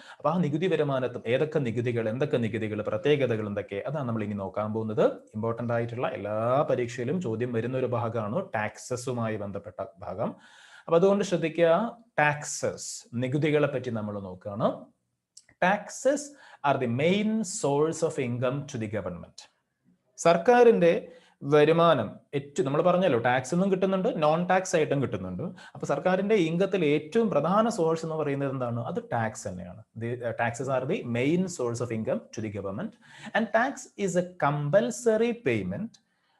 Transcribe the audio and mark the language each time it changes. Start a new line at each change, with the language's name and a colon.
Malayalam: അപ്പൊ ആ നികുതി വരുമാനത്തും എന്തൊക്കെ നികുതികൾ, പ്രത്യേകതകൾ എന്തൊക്കെ, അതാണ് നമ്മൾ ഇനി നോക്കാൻ പോകുന്നത്. ഇമ്പോർട്ടന്റ് ആയിട്ടുള്ള എല്ലാ പരീക്ഷയിലും ചോദ്യം വരുന്ന ഒരു ഭാഗമാണ് ടാക്സസുമായി ബന്ധപ്പെട്ട ഭാഗം. അപ്പൊ അതുകൊണ്ട് ശ്രദ്ധിക്കുക, ടാക്സസ്, നികുതികളെ പറ്റി നമ്മൾ നോക്കുകയാണ്.
English: Taxes are the main source of income to the government.
Malayalam: സർക്കാരിന്റെ വരുമാനം ഏറ്റവും, നമ്മൾ പറഞ്ഞല്ലോ, ടാക്സ് ഒന്നും കിട്ടുന്നുണ്ട്, നോൺ ടാക്സ് ആയിട്ടും കിട്ടുന്നുണ്ട്. അപ്പൊ സർക്കാരിന്റെ ഇൻകത്തിൽ ഏറ്റവും പ്രധാന സോഴ്സ് എന്ന് പറയുന്നത് എന്താണ്? അത് ടാക്സ് തന്നെയാണ്.
English: Taxes are the main source of income to the government and tax is a compulsory payment.